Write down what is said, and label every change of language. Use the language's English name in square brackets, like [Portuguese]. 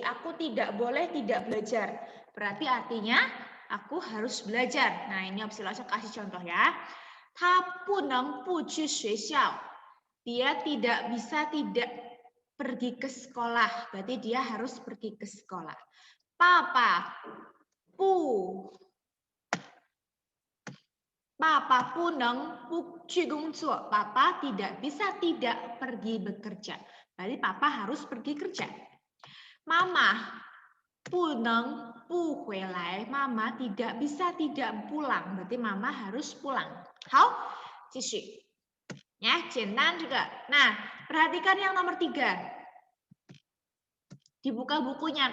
[Indonesian] Aku tidak boleh tidak belajar. Berarti artinya aku harus belajar. Nah, ini opsi langsung kasih contoh ya. [Chinese] 他不能不去学校. [Indonesian] Dia tidak bisa tidak pergi ke sekolah. Berarti dia harus pergi ke sekolah. Papa, pu. [Chinese] Papa 不能不去工作. [Indonesian] Papa tidak bisa tidak pergi bekerja. Berarti papa harus pergi kerja. Mama 不能不回来. Mama tidak bisa tidak pulang. Berarti mama harus pulang. 好，继续。 Ya, 简单 juga. Nah, perhatikan yang nomor 3. Dibuka bukunya.